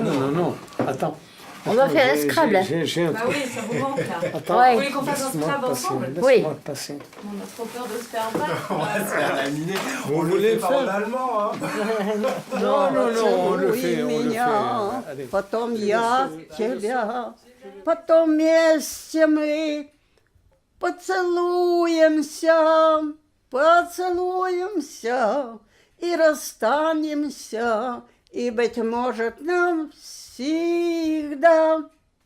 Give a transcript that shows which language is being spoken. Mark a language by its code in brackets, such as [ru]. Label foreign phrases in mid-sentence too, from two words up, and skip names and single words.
[fr] Non. Attends. On va faire un Scrabble. J'ai un Bah oui, ça vous manque là. Attends, Vous voulez qu'on fasse un Scrabble ensemble? Oui. Passer. On a trop peur de se faire battre. On va se faire laminer. Vous On le voulez fait pas en allemand, hein. Non, on le fait. Allez. [ru] Потом я тебя, потом вместе мы поцелуемся и расстанемся, и, быть может, навсегда.